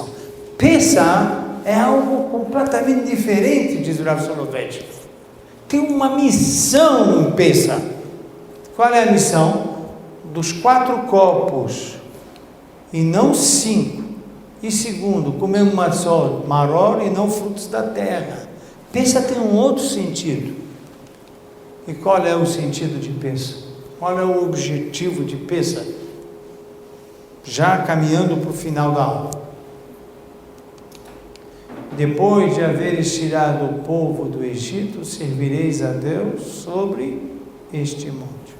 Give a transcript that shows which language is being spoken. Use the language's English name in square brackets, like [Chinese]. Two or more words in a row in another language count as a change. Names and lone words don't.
[Portuguese] Pensar é algo completamente diferente, diz o Rav Soloveitch. Tem uma missão em Pesach. Qual é a missão? Dos 4 copos, e não 5. E segundo, comer um [Hebrew] מצות, מרור, [Portuguese] e não frutos da terra. Pesach tem um outro sentido. E qual é o sentido de Pesach? Qual é o objetivo de Pesach? Já caminhando para o final da aula. Depois de haveres tirado o povo do Egito, servireis a Deus sobre este monte.